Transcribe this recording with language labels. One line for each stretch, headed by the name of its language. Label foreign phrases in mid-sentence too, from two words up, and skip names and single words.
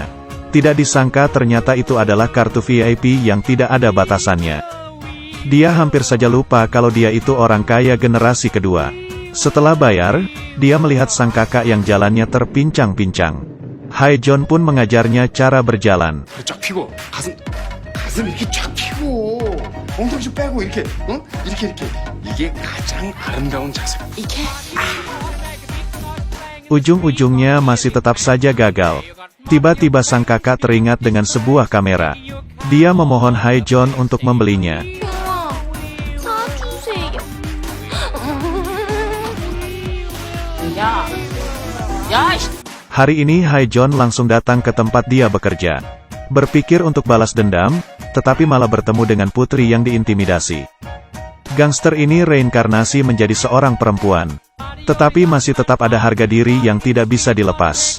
Indonesian: Tidak disangka ternyata itu adalah kartu VIP yang tidak ada batasannya. Dia hampir saja lupa kalau dia itu orang kaya generasi kedua. Setelah bayar, dia melihat sang kakak yang jalannya terpincang-pincang. Hai John pun mengajarnya cara berjalan.
Korean: 가슴 이렇게 쫙 펴고 엉덩이 좀 빼고 이렇게 응? 이렇게 이게 가장 아름다운 자세. 이게
Indonesian: Ujung-ujungnya masih tetap saja gagal. Tiba-tiba sang kakak teringat dengan sebuah kamera. Dia memohon Haejeon untuk membelinya.
Korean: 사주세요. 야, 야,
Indonesian: Hari ini Haejeon langsung datang ke tempat dia bekerja. Berpikir untuk balas dendam, tetapi malah bertemu dengan putri yang diintimidasi. Gangster ini reinkarnasi menjadi seorang perempuan. Tetapi masih tetap ada harga diri yang tidak bisa dilepas.